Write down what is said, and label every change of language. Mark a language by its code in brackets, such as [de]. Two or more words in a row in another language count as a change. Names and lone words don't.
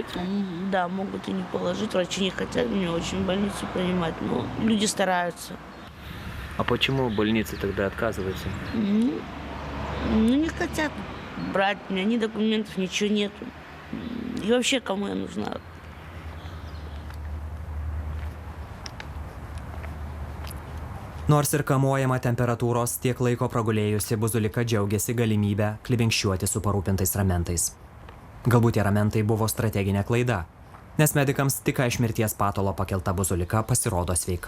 [ru] Да, могут и не положить. Врачи не хотят меня очень в больницу принимать, но люди стараются. А почему больницы тогда отказываются? Ну, не хотят брать меня, ни документов, ничего нету. И вообще, кому я нужна? [lt] Nors ir kamuojama temperatūros, tiek laiko pragulėjusi Buzulika džiaugiasi galimybę klibinkščiuoti su parūpintais ramentais. Galbūt tie ramentai buvo strateginė klaida, nes medikams tik iš mirties patalo pakelta Buzulika pasirodo sveika.